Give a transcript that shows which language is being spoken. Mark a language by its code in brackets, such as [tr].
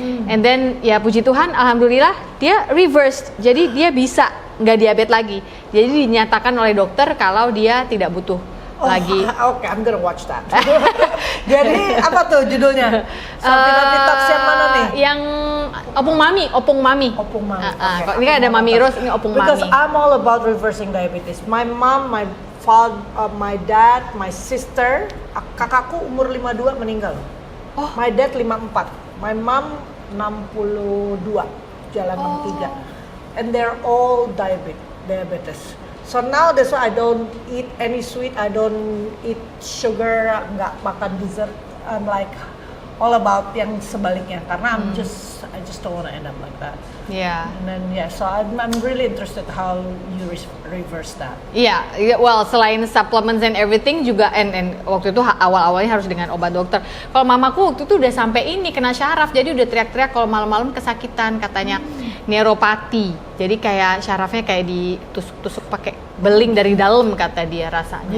[en] And then [id] ya puji Tuhan alhamdulillah dia reversed, jadi dia bisa nggak diabetes lagi, jadi dinyatakan oleh dokter kalau dia tidak butuh lagi. [en] Oke, I'm gonna watch that. [id] Jadi apa tuh judulnya? Detox yang mana nih? Yang Opung Mami. Opung Mami. Ini kan ada Mami Rose, ini Opung [en] Because [id] Mami. [en] I'm all about reversing diabetes. My mom, my father, my dad, my sister, [id] kakakku umur 52 meninggal. Oh. [en] My dad 54. My mom 62, [id] jalan 63. [en] And they're all diabetes. So now that's why I don't eat any sweet, I don't eat sugar, [id] nggak makan dessert. [en] I'm like all about [id] yang sebaliknya karena [en] I just don't want to end up like that. Yeah. And then so I'm really interested how you reverse that. [id] Iya, [en] well [id] selain supplements [en] and everything [id] juga and waktu itu awal-awalnya harus dengan obat dokter. Kalau mamaku waktu itu udah sampai ini kena syaraf, jadi udah teriak-teriak kalau malam-malam kesakitan katanya neuropati. Jadi kayak syarafnya kayak ditusuk-tusuk pakai beling dari dalam kata dia rasanya.